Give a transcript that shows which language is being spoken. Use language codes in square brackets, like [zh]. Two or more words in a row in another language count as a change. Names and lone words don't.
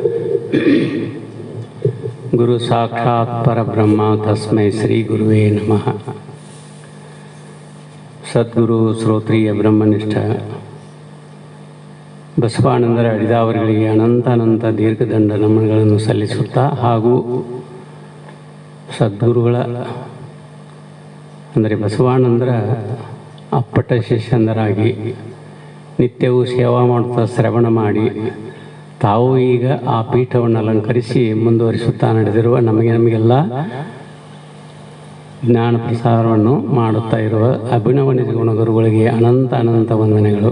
[sa] ಗುರು ಸಾಕ್ಷಾತ್ ಪರಬ್ರಹ್ಮ ತಸ್ಮೈ ಶ್ರೀ ಗುರುವೇ ನಮಃ. [kn] ಸದ್ಗುರು ಶ್ರೋತ್ರಿಯ ಬ್ರಹ್ಮನಿಷ್ಠ ಬಸವಾನಂದರ ಅಡಿದಾವರುಗಳಿಗೆ ಅನಂತ ದೀರ್ಘದಂಡ ನಮನಗಳನ್ನು ಸಲ್ಲಿಸುತ್ತಾ, ಹಾಗೂ ಸದ್ಗುರುಗಳ ಅಂದರೆ ಬಸವಾನಂದರ ಅಪ್ಪಟ ಶಿಷ್ಯಂದರಾಗಿ ನಿತ್ಯವೂ ಸೇವಾ ಮಾಡುತ್ತಾ ಶ್ರವಣ ಮಾಡಿ ತಾವು ಈಗ ಆ ಪೀಠವನ್ನು ಅಲಂಕರಿಸಿ ಮುಂದುವರಿಸುತ್ತಾ ನಡೆದಿರುವ ನಮಗೆಲ್ಲ ಜ್ಞಾನ ಪ್ರಸಾರವನ್ನು ಮಾಡುತ್ತಾ ಇರುವ ಅಭಿನವ ನಿಜಗುಣ ಗುರುಗಳಿಗೆ ಅನಂತ ವಂದನೆಗಳು.